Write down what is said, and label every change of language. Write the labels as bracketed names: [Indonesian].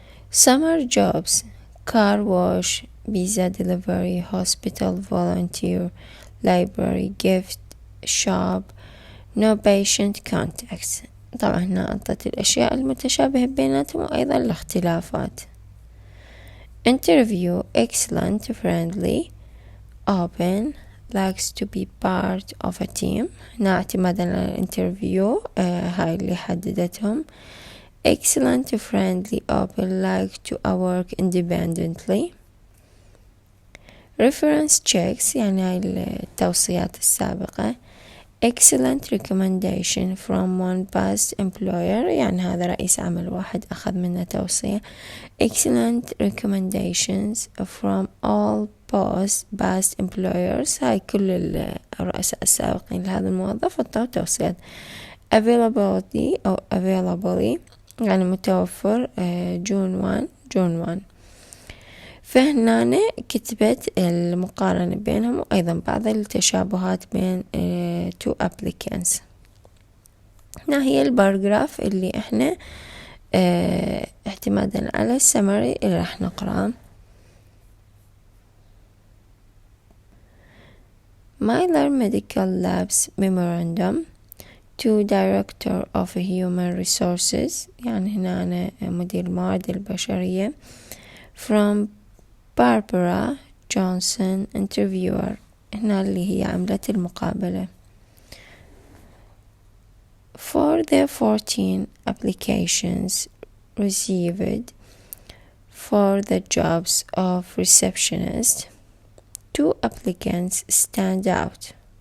[English] Summer jobs: car wash, pizza delivery, hospital volunteer, library, gift shop, no patient contacts. [Arabic] طبعا هنا أعطت الأشياء المتشابهة بيناتهم وأيضا الاختلافات. [English] interview: excellent, friendly, open, likes to be part of a team. [Arabic] هنا اعتمادا على الانترفيو هاي اللي حددتهم. [English] excellent, friendly, open, like to work independently. reference checks [Arabic] يعني هاي التوصيات السابقة. [English] excellent recommendation from one past employer [Arabic] يعني هذا رئيس عمل واحد أخذ منه توصية. [English] excellent recommendations from all past employers، [Arabic] هاي كل الرؤساء السابقين لهذا الموظف عطوا توصيات. [English] availability أو availability [Arabic] يعني متوفر [English] June 1. [Arabic] فهنا كتبت المقارنة بينهم وأيضا بعض التشابهات بين 2 applicants. هنا هي الباراجراف اللي احنا اعتمادا على السمري اللي راح نقرأه. [English] Myler Medical Labs Memorandum to Director of Human Resources، [Arabic] يعني هنا أنا مدير الموارد البشرية. [English] from Barbara Johnson interviewer، [Arabic] هنا اللي هي عملة المقابلة. [English] for the 14 applications received for the jobs of receptionist, 2 applicants stand out.